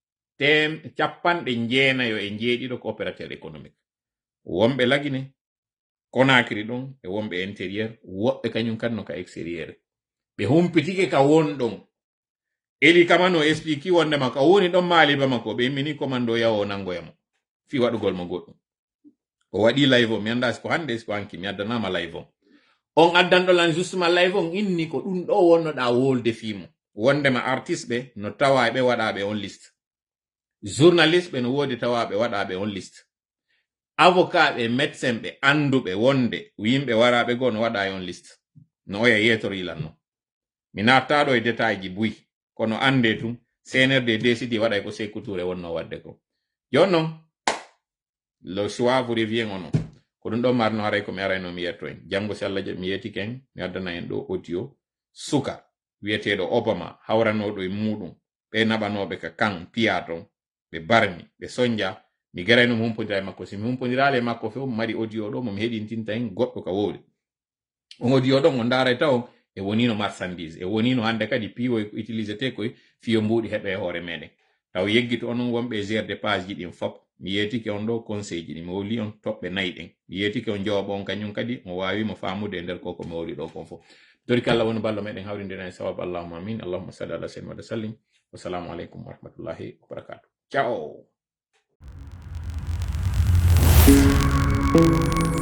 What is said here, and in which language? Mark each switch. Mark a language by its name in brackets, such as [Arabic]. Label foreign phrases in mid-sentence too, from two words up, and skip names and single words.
[Fula] 90 ko [French] opérateur économique [Fula] wonɓe lagine Conakry ɗon e wonɓe intérieur woɓɓe kañum kadi no ka extérieur ɓe humpitike ka won ɗon Eli Kamano explique wondema ka woni ɗon maaliba makko ɓe immini commando yawo nangoyamo fi waɗugol mo goɗɗum o waɗi live o mi anda ko hande ko hanki mi addanama live on addanɗo lan justement live on inni ko ɗum ɗo wonnoɗa wolde fimo wondema artiste ɓe no tawa ɓe waɗaɓe on [French] liste journaliste [Fula] ɓe no wodi tawaɓe waɗaɓe on [French] liste avocat [Fula] ɓe médecin ɓe anduɓe wonde yimɓe waraɓe goo no waɗa on liste no oya yetorilanno mi nattaɗo e détail ji buy kono ande tum CNRD décidi waɗay ko Sékou Touré wonno wadde ko jon noon [French] le choix vous revient [Fula] ono ko ɗum ɗon marno haray ko mi arayno mi yetto en janngo si Allah jaɓi mi yeti ken mi addana en ɗo audio suka wiyeteɗo Obama hawranoɗo e muɗum ɓe naɓanoɓe ka kan piya ton ɓe barmi ɓe sonja mi garayno mi humpodira e makko si mi humpodirale e makko few mi mari audio ɗo momi heɗintinta en goɗɗo ka wowli on audio ɗon o ndaray taw e wonino marchandise e wonino hande kadi piwo e utilisé te koye fiyo mbuɗi heɓe e hoore meɗen taw yeggito onon wonɓe [French] gère de page [Fula] ji ɗin fop mi yetike on ɗo conseil ji ɗi mi woli on toɓɓe 4 ɗen mi yetike on jawaba on kañum kadi mo wawimo famude e nder koko mi woli ɗo kon fof tori kala woni ballo meɗen hawrindina e sababu [Arabic] اللهم آمين اللهم صل على سيدنا وسلم والسلام عليكم ورحمة الله وبركاته [Fula] ciao